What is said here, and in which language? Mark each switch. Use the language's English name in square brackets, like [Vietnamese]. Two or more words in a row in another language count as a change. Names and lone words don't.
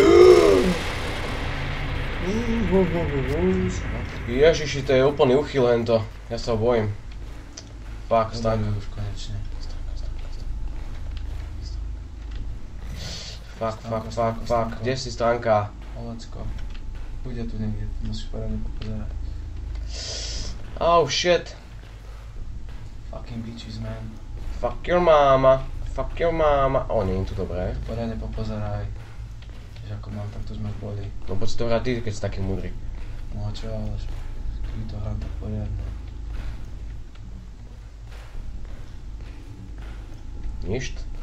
[Slovak] Ježiši, to je úplný uchyl hento. Ja sa ho bojím. Fuck, stránka. Už konečne. Fuck. Kde si stránka? Olecko. Bude tu niekde, musíš poriadne popozerať. [English] Oh shit. Fucking bitches, man. Fuck your mama. [Slovak] O, nie je tu dobré. Poriadne popozeraj. Vieš ako mám, tak tu sme boli. No poď si to hrať ty, keď si taký múdry. No čo, ale keby to hrám tak poriadne. Ništ.